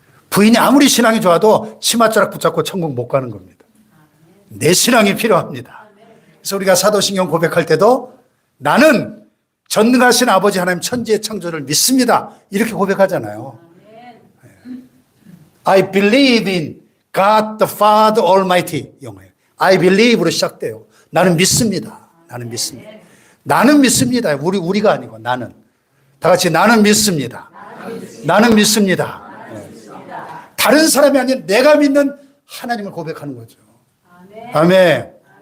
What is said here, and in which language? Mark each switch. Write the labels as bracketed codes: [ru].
[ko] 부인이 아무리 신앙이 좋아도 치맛자락 붙잡고 천국 못 가는 겁니다. 내 신앙이 필요합니다. 그래서 우리가 사도신경 고백할 때도 나는 전능하신 아버지 하나님 천지의 창조를 믿습니다. 이렇게 고백하잖아요. [en] I believe in God the Father Almighty. [ko] 영어예요. [en] I believe [ko] 로 시작돼요. 나는 믿습니다. 나는 믿습니다. 나는 믿습니다. 우리가 아니고 나는. 다 같이 나는 믿습니다. 나는 믿습니다. 다른 사람이 아닌 내가 믿는 하나님을 고백하는 거죠. 아멘.